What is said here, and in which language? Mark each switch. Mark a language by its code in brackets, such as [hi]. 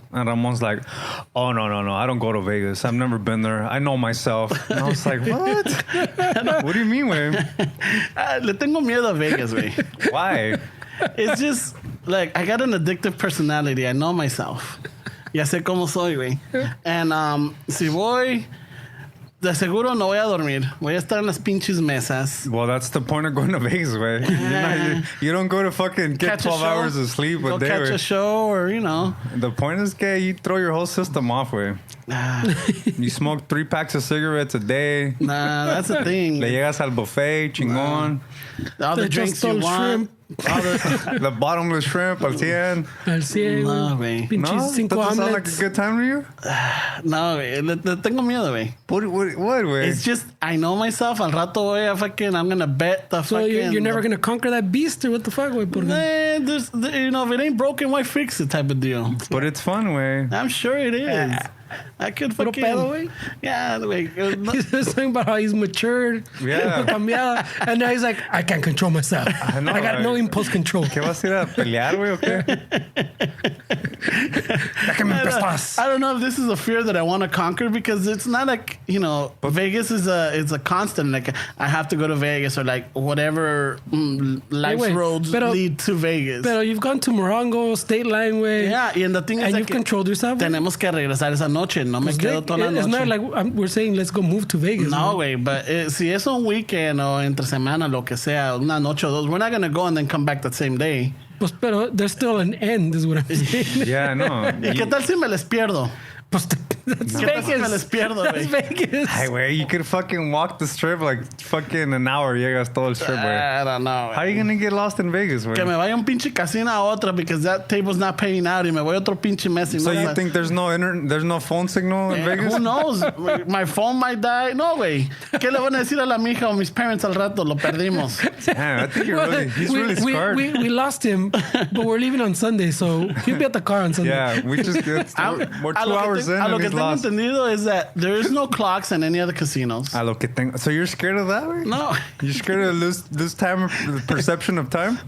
[en] And Ramon's like, oh, no, I don't go to Vegas. I've never been there. I know myself. And I was like, what? What do you mean, güey? [es] Le tengo miedo a Vegas, güey. [en] Why? It's just, like, I got an addictive personality. I know myself. [es] Ya sé cómo soy, güey. [en] And [es] si voy... De seguro no voy a dormir. Voy a estar en las pinches mesas. [en] Well, that's the point of going to Vegas, güey. You don't go to fucking get 12 hours of sleep a day, catch a show or, you know. The point is [es] que [en] you throw your whole system off, güey. You smoke 3 packs of cigarettes a day. Nah, that's the thing. [es] Le llegas al buffet, chingón. [en] All the drinks you want. The bottomless shrimp [es] al 100. Al 100. No, güey. No? [en] Doesn't sound like a good time to you? [es] No, güey. Le tengo miedo, güey. [en] What, güey? It's just, I know myself. [es] Al rato voy a [en] fucking, I'm going to bet the so fucking... you're never going to conquer that beast or what the fuck, güey? You know, if it ain't broken, why fix it type of deal. But it's fun, güey. I'm sure it is. I could [es] Puro [en] fucking... [es] pedo, güey. [en] Yeah, güey. He's talking about how he's matured. Yeah. [es] Cambiado. [en] And now he's like, I can't control myself. I got no impulse control. [es] ¿Qué vas a ir a pelear, güey, o qué? [en] I don't know if this is a fear that I want to conquer because it's not like, you know, Vegas is a constant. Like, I have to go to Vegas or like whatever life's roads lead to Vegas. [es] Pero [en] you've gone to Morongo, State Line, güey. Yeah, and the thing is, and you've controlled yourself. [es] Tenemos que regresar esa noche. No me quedo toda la noche. [en] It's not like we're saying let's go move to Vegas. [es] No, güey, but si es un weekend o entre semana, lo que sea, una noche o dos, [en] we're not going to go and then come back that same day. [es] Pues, pero [en] there's still an end, is what I'm saying. Yeah, no. [es] ¿Y qué tal si me les pierdo? [en] Pues, that's Vegas. [es] Me les pierdo, [en] That's Vegas. Ay, güey, you could fucking walk the strip like fucking an hour. [es] Llegas todo el strip, güey. [en] I don't know. How are you gonna get lost in Vegas, güey? [es] Que me vaya un pinche casino a otra [en] because that table's not paying out [es] y me voy a otro pinche mes. [en] So you think there's no phone signal in Vegas? Who knows? My phone might die. [es] No, güey. ¿Qué le van a decir a la mija o mis [en] parents [es] al rato? Lo perdimos. [en] Damn, I think he's really scarred. We lost him, but we're leaving on Sunday, so he'll be at the car on Sunday. Yeah, we're 2 hours in and he's lost. [es] Entendido [en] is that there is no clocks in any other casinos. So you're scared of that, right? No. You're scared of lose time, perception of time?